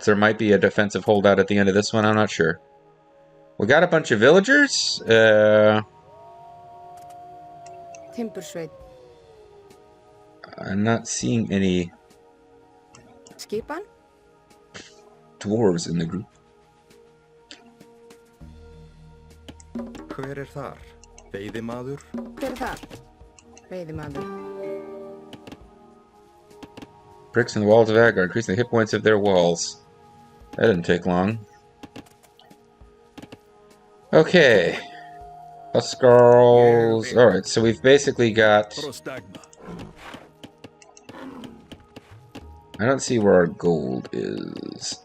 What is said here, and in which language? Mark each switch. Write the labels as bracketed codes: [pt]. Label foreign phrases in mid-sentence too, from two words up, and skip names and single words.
[en] There might be a defensive holdout at the end of this one, I'm not sure. We got a bunch of villagers. Timbersveit. I'm not seeing any Skipan? dwarves in the group. [is] Hver þar? Veiðimaður? Hver þar? Veiðimaður. [en] Bricks in the walls of Agar, increasing the hit points of their walls. That didn't take long. Okay. Skulls. Alright, so we've basically got... I don't see where our gold is.